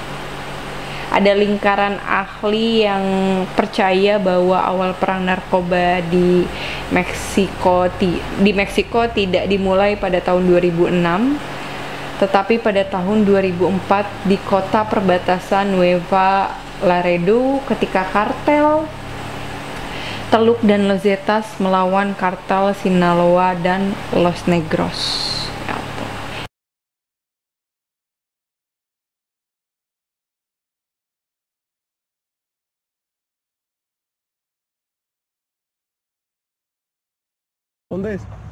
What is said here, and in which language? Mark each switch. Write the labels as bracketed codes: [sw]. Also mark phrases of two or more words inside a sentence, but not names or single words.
[id] Ada lingkaran ahli yang percaya bahwa awal perang narkoba di Meksiko tidak dimulai pada tahun 2006, tetapi pada tahun 2004 di kota perbatasan Nueva Laredo ketika kartel Teluk dan Los Zetas melawan kartel Sinaloa dan Los Negros. [es] ¿Dónde es?